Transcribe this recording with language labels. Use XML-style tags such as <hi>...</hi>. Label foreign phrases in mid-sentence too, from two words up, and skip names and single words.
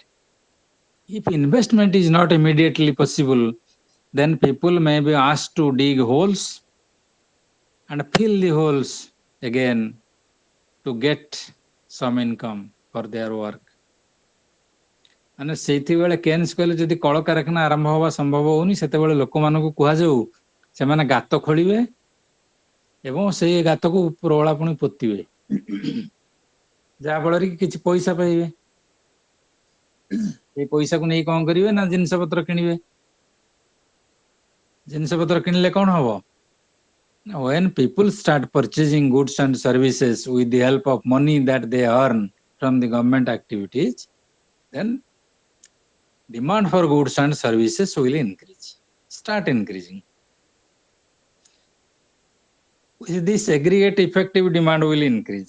<en>If investment is not immediately possible, then people may be asked to dig holes and fill the holes again to get some income for their work.</en> <or>ମାନେ ସେଇଥିବେଳେ କେନ୍ସ କହିଲେ ଯଦି କଳକାରଖାନା ଆରମ୍ଭ ହବା ସମ୍ଭବ ହଉନି ସେତେବେଳେ ଲୋକମାନଙ୍କୁ କୁହାଯାଉ ସେମାନେ ଗାତ ଖୋଳିବେ ଏବଂ ସେଇ ଗାତକୁ ପ୍ରବଳା ପୁଣି ପୋତିବେ ଯାହା ଫଳରେ କି କିଛି ପଇସା ପାଇବେ। ସେଇ ପଇସାକୁ ନେଇ କଣ କରିବେ ନା ଜିନିଷ ପତ୍ର କିଣିବେ। ଜିନିଷ ପତ୍ର କିଣିଲେ କଣ ହବ?</or> <en>When people start purchasing goods and services with the help of money that they earn from the government activities, then demand for goods and services will increase, start increasing. With this aggregate effective demand will increase.</en>